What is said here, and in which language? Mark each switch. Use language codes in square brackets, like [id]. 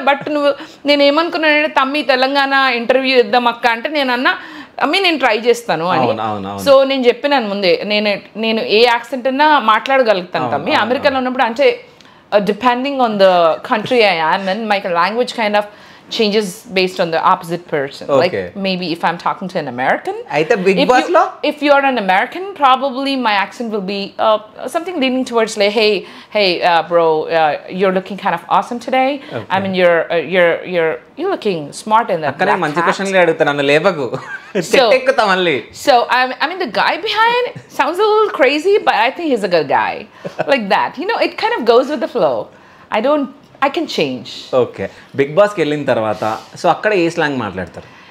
[te] But నేను ఏమనుకున్నానంటే తమ్మి Telangana interview ఇద్దాం అక్క అంటే నేను అన్నా అమ్మి నేను ట్రై చేస్తాను అని. సో నేను చెప్పినాను ముందే, నేను ఏ యాక్సెంట్ అన్నా మాట్లాడగలుగుతాను తమ్మి. అమెరికాలో ఉన్నప్పుడు అంటే [en] Depending on the country I am in, my language kind of changes based on the opposite person. Like maybe if I'm talking to an American, if you're an American, probably my accent will be something leaning towards like, hey bro, you're looking kind of awesome today. I mean you're looking smart in that. akkane manchi question le adutana lebagu tekkuta malli. So I mean the guy behind sounds a little crazy, but I think he's a good guy. Like that, you know, it kind of goes with the flow. I can change. [te] Okay, big బాస్కి వెళ్ళిన తర్వాత so అక్కడ ఏ slang మాట్లాడతారు?